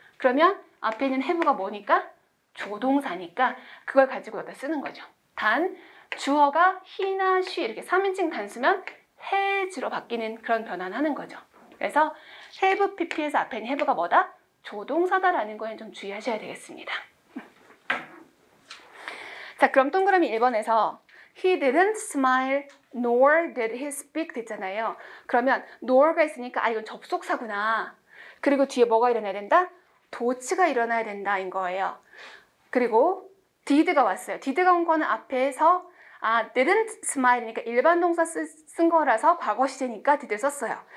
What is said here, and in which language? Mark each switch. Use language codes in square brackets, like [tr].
[ko] 그러면 앞에 있는 have가 뭐니까? 조동사니까 그걸 가지고 여기다 쓰는 거죠. 단 주어가 he나 she 이렇게 3인칭 단수면 has로 바뀌는 그런 변화는 하는 거죠. 그래서 have pp에서 앞에 있는 have가 뭐다? 조동사다라는 거에 좀 주의하셔야 되겠습니다. 자, 그럼 동그라미 1번에서 [en] He didn't smile nor did he speak [ko] 됐잖아요. 그러면 nor가 있으니까 이건 접속사구나. 그리고 뒤에 뭐가 일어나야 된다? 도치가 일어나야 된다인 거예요. 그리고 did가 왔어요. did가 온 거는 앞에서 [en] didn't smile [ko] 이니까 일반 동사 쓴 거라서 과거 시제니까 did를 썼어요.